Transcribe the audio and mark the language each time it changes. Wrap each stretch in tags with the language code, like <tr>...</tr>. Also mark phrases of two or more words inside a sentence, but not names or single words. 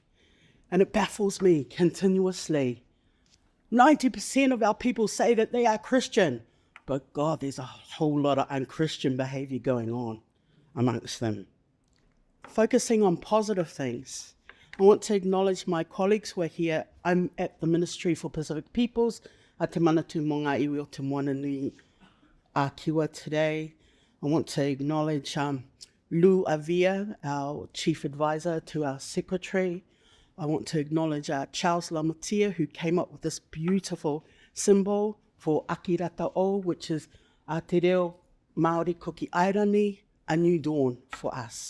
<en>And it baffles me continuously. 90% of our people say that they are Christian, but God, there's a whole lot of unchristian behaviour going on amongst them. Focusing on positive things, I want to acknowledge my colleagues who are here. I'm at the Ministry for Pacific Peoples, a Te Manatu mō ngā iwi o te moana nui a Kiwa today. I want to acknowledge Lou Avia, our Chief Advisor to our Secretary. I want to acknowledge Charles Lamotia, who came up with this beautiful symbol for Akirata O, which is Te Reo Māori Koki Airani, a new dawn for us.</en>